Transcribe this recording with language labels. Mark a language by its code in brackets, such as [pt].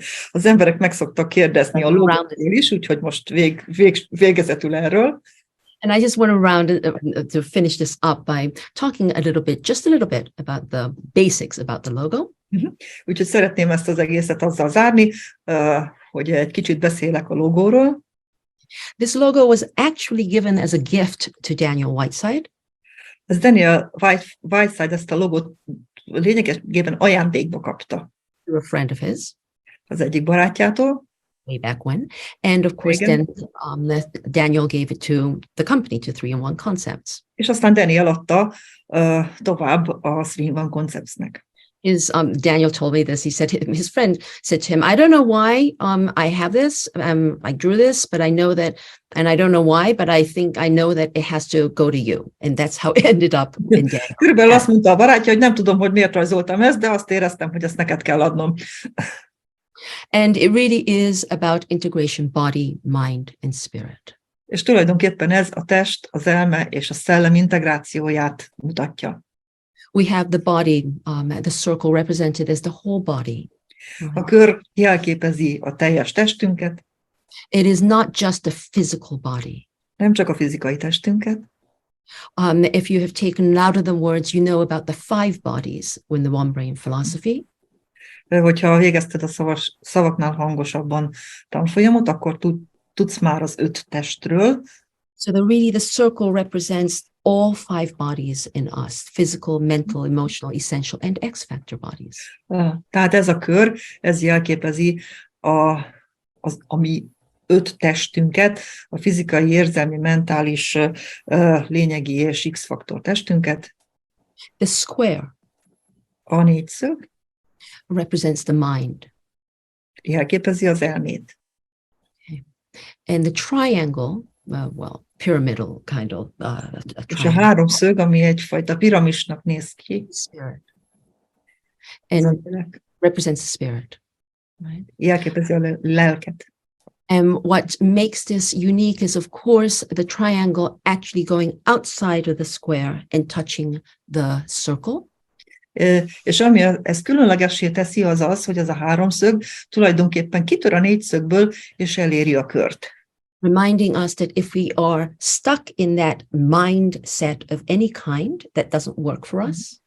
[hu] Az emberek meg szoktak kérdezni a logóról is, úgyhogy most végezetül erről. [en] And I just want to finish this up by talking just a little bit about the basics about the logo. [hu] Úgyhogy szeretném ezt az egészet azzal zárni, hogy egy kicsit beszélek a logóról. [en] This logo was actually given as a gift to Daniel Whiteside. [hu] Ez Daniel Whiteside ezt a logót lényegében ajándékba kapta [en] To a friend of his [hu] az egyik barátjától. [en] way back when. And of course, [hu] Igen. [en] then Daniel gave it to the company, to 3-in-1 Concepts. [hu] És aztán Daniel adta tovább a 3-in-1 Conceptsnek. [en] Daniel told me this. He said his friend said to him, "I don't know why I have this. I drew this, but I know that, and I don't know why, but I think I know that it has to go to you." And that's how it ended up in Daniel. [hu] Körülbelül azt mondta a barátja, hogy nem tudom, hogy miért rajzoltam ezt, de azt éreztem, hogy ezt neked kell adnom. [en] And it really is about integration, body, mind, and spirit. [hu] És tulajdonképpen ez a test, az elme és a szellem integrációját mutatja. [en] We have the body, the circle represented as the whole body. [hu] A kör jelképezi a teljes testünket, [en] It is not just the physical body. [hu] nem csak a fizikai testünket. [en] If you have taken out of the words, you know about the 5 bodies in the one brain philosophy. [hu] Hogyha végezted a szavaknál hangosabban tanfolyamot, akkor tudsz már az 5 testről. [en] So really the circle represents all 5 bodies in us: physical, mental, emotional, essential, and X-factor bodies. [hu] Tehát ez a kör, ez jelképezi a mi 5 testünket, a fizikai, érzelmi, mentális, lényegi és X-faktor testünket. [en] The square [hu] A 4-szög [en] represents the mind. [hu] jelképezi az elmét. [en] And the triangle, pyramidal kind of a [hu] És a 3-szög, ami egyfajta piramisnak néz ki, [en] spirit, and represents the spirit, right? [hu] jelképezi a lelket. [en] And what makes this unique is, of course, the triangle actually going outside of the square and touching the circle. [hu] És ami ezt különlegessé teszi, az az, hogy ez a 3-szög tulajdonképpen kitör a 4-szögből, és eléri a kört. [en] Reminding us that if we are stuck in that mindset of any kind, that doesn't work for us.